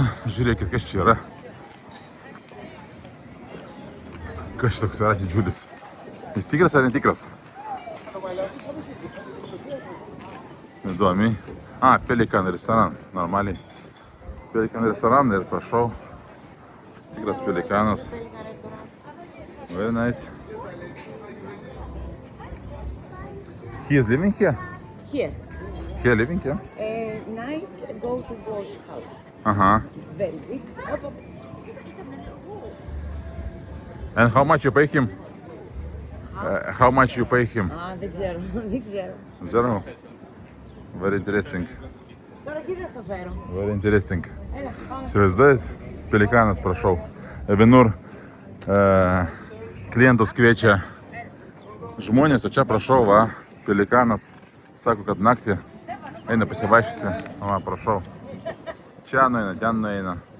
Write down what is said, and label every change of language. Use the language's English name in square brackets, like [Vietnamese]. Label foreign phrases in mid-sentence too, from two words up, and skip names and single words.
[Lithuanian] Žiūrėkit, kas čia yra. Kas toks yra didžiulis? Jis tikras ar netikras? Įdomiai. Pelikan restoran, normaliai. Pelikan restoran ir prašau. Tikras pelikanas. [English] Very nice. He is living here? Here. Here living here? Night go to wash house. Uh-huh. Very big. And how much you pay him? How much you pay him? The zero. The zero. Zero. Very interesting. [Greek] Τώρα κοίτα στο φέρω. [English] Very interesting. [Greek] Έλα, πάμε. [Lithuanian] Įsivaizduojat, pelikanas, prašau. Vienur klientus kviečia žmonės, o čia prašau, va, pelikanas sako, kad naktį eina pasivaikščioti. Va, prašau. Čia nueina, ten nueina.